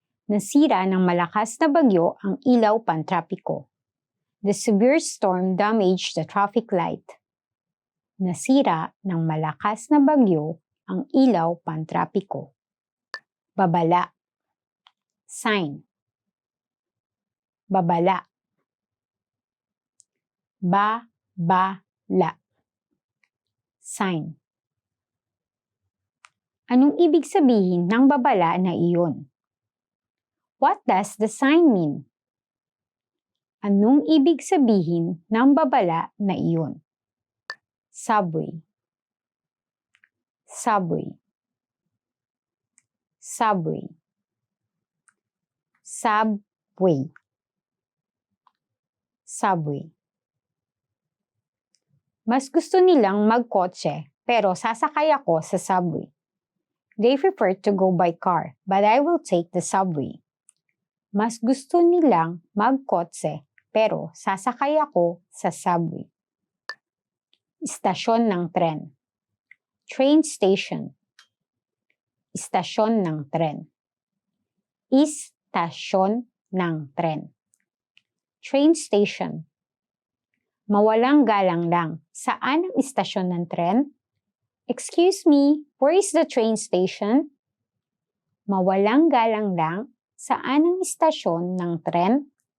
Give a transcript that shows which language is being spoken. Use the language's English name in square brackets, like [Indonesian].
[Filipino] Nasira ng malakas na bagyo ang ilaw pantrapiko. [English] The severe storm damaged the traffic light. [Filipino] Nasira ng malakas na bagyo ang ilaw pantrapiko. Babala. [English] Sign. [Filipino] Babala. Babala. [English] Sign. [Filipino] Anong ibig sabihin ng babala na iyon? [English] What does the sign mean? [Filipino] Anong ibig sabihin ng babala na iyon? [English] Subway, subway, subway, subway, subway. [Filipino] Mas gusto nilang magkotse pero sasakay ako sa subway. [English] They prefer to go by car but I will take the subway. [Filipino] Mas gusto nilang magkotse pero sasakay ako sa subway. Istasyon ng tren. [English] Train station. [Filipino] Istasyon ng tren. Istasyon ng tren. [English] Train station. [Filipino] Mawalang galang lang. Saan ang istasyon ng tren? [English] Excuse me, where is the train station? [Filipino] Mawalang galang lang. Saan ang istasyon ng tren?